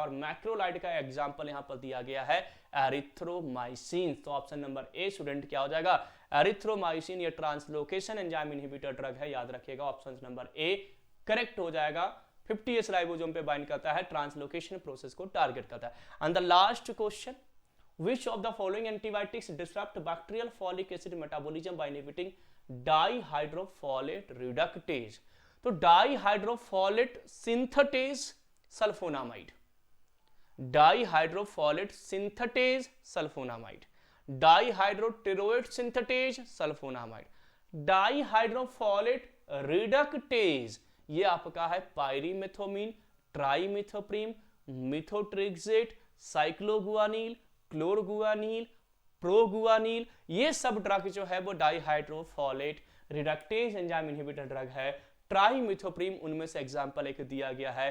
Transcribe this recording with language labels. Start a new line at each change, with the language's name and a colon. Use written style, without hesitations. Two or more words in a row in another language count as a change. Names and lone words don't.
Hindi: और मैक्रोलाइड का एग्जांपल यहां पर दिया गया है एरिथ्रोमाइसिन। तो
English: option number A student
Hindi: क्या हो जाएगा, एरिथ्रोमाइसिन। ये
English: translocation enzyme inhibitor drug
Hindi: है, याद रखिएगा
English: option number A correct
Hindi: हो जाएगा। 50S राइबोसोम पे बाइंड करता है,
English: translocation process
Hindi: को टारगेट करता है।
English: and the last question, which of the following antibiotics disrupt bacterial folic acid metabolism by inhibiting dihydrofolate reductase? तो dihydrofolate synthetase सल्फोनामाइड, dihydrofolate synthetase सल्फोनामाइड, dihydroteroate synthetase सल्फोनामाइड, dihydrofolate reductase
Hindi: ये आपका है पायरीमेथोमिन, ट्राइमिथोप्रीम, मिथोट्रिक्सेट, साइक्लोगुआनिल, क्लोरगुआनिल, प्रोगुआनिल, ये सब ड्रग जो है वो
English: dihydrofolate reductase enzyme inhibitor drug
Hindi: है। ट्राइमिथोप्रीम उनमें से एग्जांपल एक दिया गया है।